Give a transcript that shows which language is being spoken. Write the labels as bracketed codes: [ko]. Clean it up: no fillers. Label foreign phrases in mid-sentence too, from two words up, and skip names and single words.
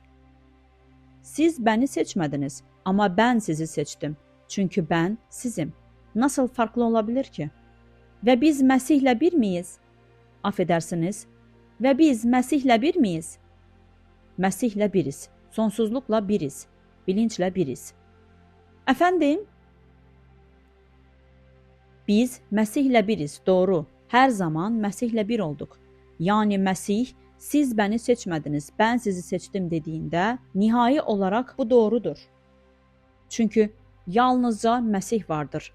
[tr] Siz beni seçmediniz ama ben sizi seçtim. Çünkü ben sizim. Nasıl farklı olabilir ki? Ve biz Mesih'le bir miyiz? Affedersiniz. [az] Və biz Məsihlə bir miyiz? Məsihlə biriz. Sonsuzluqla biriz. Bilinclə biriz. Əfəndim? Biz Məsihlə biriz, doğru. Hər zaman Məsihlə bir olduq. Yəni Məsih, siz məni seçmədiniz, mən sizi seçdim dediyində, nihai olaraq bu doğrudur. Çünki yalnızca Məsih vardır.